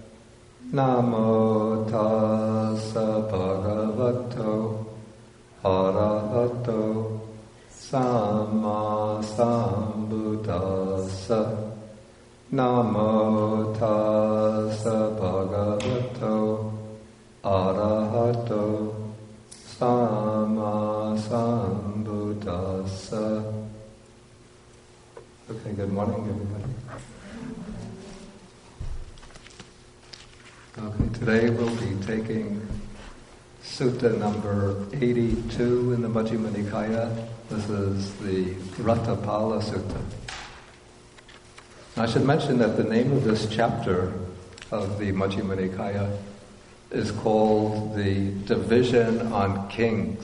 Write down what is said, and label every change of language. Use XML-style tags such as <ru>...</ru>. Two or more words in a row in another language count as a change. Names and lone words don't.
<pi>Namo tassa bhagavato arahato samma sambuddhassa. Namo tassa bhagavato arahato samma sambuddhassa.</pi> <en>Okay, good morning, everybody. Okay, today we'll be taking Sutta number 82 in the Majjhima Nikaya. This is the Ratthapala Sutta. I should mention that the name of this chapter of the Majjhima Nikaya is called the Division on Kings.</en>